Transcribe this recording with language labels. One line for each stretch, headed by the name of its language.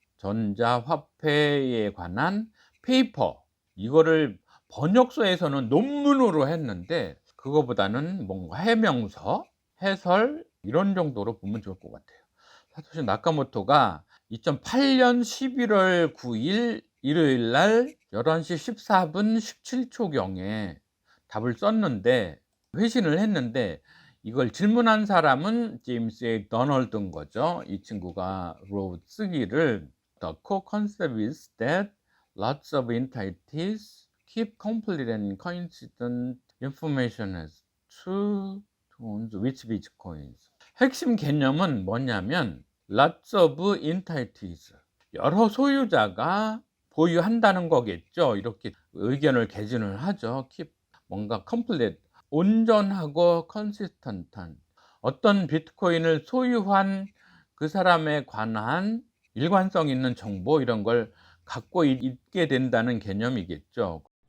Korean: 전자화폐에 관한 페이퍼, 이거를 번역서에서는 논문으로 했는데, 그거보다는 뭔가 해명서, 해설, 이런 정도로 보면 좋을 것 같아요. 사토시 나카모토가 2008년 11월 9일 일요일 날 11시 14분 17초경에 답을 썼는데 회신을 했는데 이걸 질문한 사람은 제임스 A. 더널드인 거죠.
English: 이 친구가 쓰기를 The core concept is that lots of entities keep complete and coincident information as true tones with bitcoins.
Korean: 핵심 개념은 뭐냐면
English: lots of entities,
Korean: 여러 소유자가 보유한다는 거겠죠. 이렇게 의견을 개진을 하죠. keep 뭔가 complete, 온전하고 컨시스턴트한 어떤 비트코인을 소유한 그 사람에 관한 일관성 있는 정보, 이런 걸 갖고 있게 된다는 개념이겠죠.